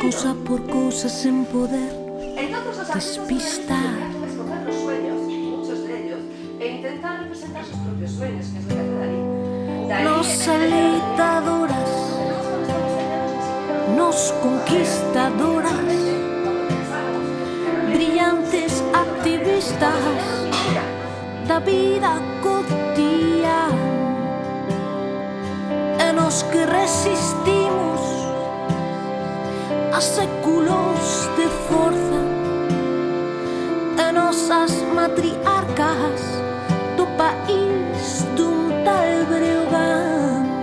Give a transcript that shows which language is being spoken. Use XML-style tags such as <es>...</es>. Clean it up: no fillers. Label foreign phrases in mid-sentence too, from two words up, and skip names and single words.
<gl>cousa por cousa sen poder</gl> <es>Entonces los artistas</es> <gl>despistar.</gl> <es>lo que hacen es coger los sueños, muchos de ellos, e intentar representar sus propios sueños, que es lo que hace Dalí.</es> <gl>Nos alentadoras, nos conquistadoras, brillantes activistas da vida cotidiana, e nos que resistimos a séculos de forza, e nosas matriarcas do país dun tal Breogán.</gl>